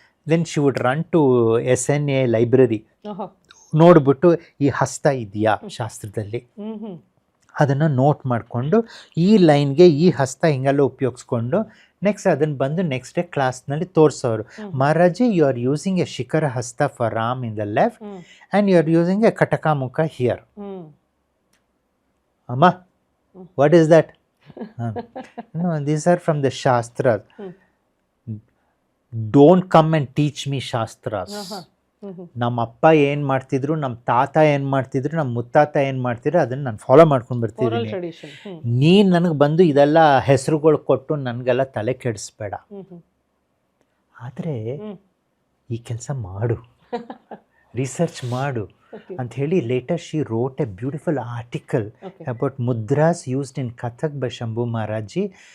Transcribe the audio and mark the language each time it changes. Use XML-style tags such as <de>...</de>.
<en>then she would run to</en> <kn>SNA library, ನೋಡ್ಬಿಟ್ಟು ಈ ಹಸ್ತ ಇದೆಯಾ ಶಾಸ್ತ್ರದಲ್ಲಿ, ಅದನ್ನು ನೋಟ್ ಮಾಡಿಕೊಂಡು ಈ ಲೈನ್ಗೆ ಈ ಹಸ್ತ ಹಿಂಗೆಲ್ಲ ಉಪಯೋಗಿಸ್ಕೊಂಡು ನೆಕ್ಸ್ಟ್ ಅದನ್ನು ಬಂದು ನೆಕ್ಸ್ಟ್ ಡೇ ಕ್ಲಾಸ್ನಲ್ಲಿ ತೋರಿಸೋರು.</kn> <en>Maharaji, you are using a ಶಿಖರ ಹಸ್ತ for Ram in the left and you are using a ಕಟಕಾಮುಖ here. ಅಮ್ಮ, what is that? No, these are from the Shastras. Don't come and teach me Shastras.</en> <kn>ನಮ್ಮ ಅಪ್ಪ ಏನು ಮಾಡ್ತಿದ್ರು, ನಮ್ಮ ತಾತ ಏನು ಮಾಡ್ತಿದ್ರು, ನಮ್ಮ ಮುತ್ತಾತ ಏನು ಮಾಡ್ತಿದ್ರು, ಅದನ್ನು ನಾನು ಫಾಲೋ ಮಾಡ್ಕೊಂಡು ಬರ್ತಿದ್ದೀನಿ. ನೀನು ನನಗೆ ಬಂದು ಇದೆಲ್ಲ ಹೆಸರುಗಳು ಕೊಟ್ಟು ನನಗೆಲ್ಲ ತಲೆ ಕೆಡಿಸ್ಬೇಡ. ಆದರೆ ಈ ಕೆಲಸ ಮಾಡು, ರಿಸರ್ಚ್ ಮಾಡು ಅಂತ ಹೇಳಿ</kn> <en>Later she wrote a beautiful article about mudras used in Kathak by Shambhu Maharaji.</en>